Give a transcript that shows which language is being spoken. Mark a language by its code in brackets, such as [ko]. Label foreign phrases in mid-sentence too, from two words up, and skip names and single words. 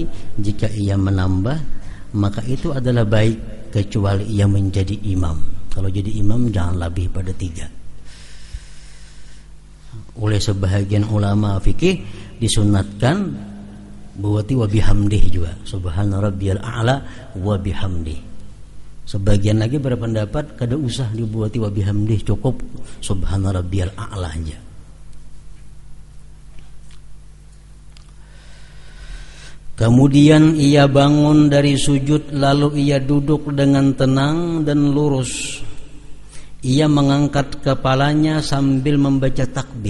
[id] Jika ia menambah maka itu adalah baik, kecuali ia menjadi imam. Kalau jadi imam jangan lebih pada 3. Oleh sebahagian ulama fikih disunatkan buati [ar] wa bihamdih [id] juga, [ar] Subhana Rabbiyal A'la wa bihamdih. [id] Sebagian lagi berpendapat kada usah dibuati [ar] wa bihamdih, [id] cukup [ar] Subhana Rabbiyal A'la [id] aja. Kemudian ia bangun dari sujud, lalu ia duduk dengan tenang dan lurus. Ia mengangkat kepalanya sambil membaca takbir.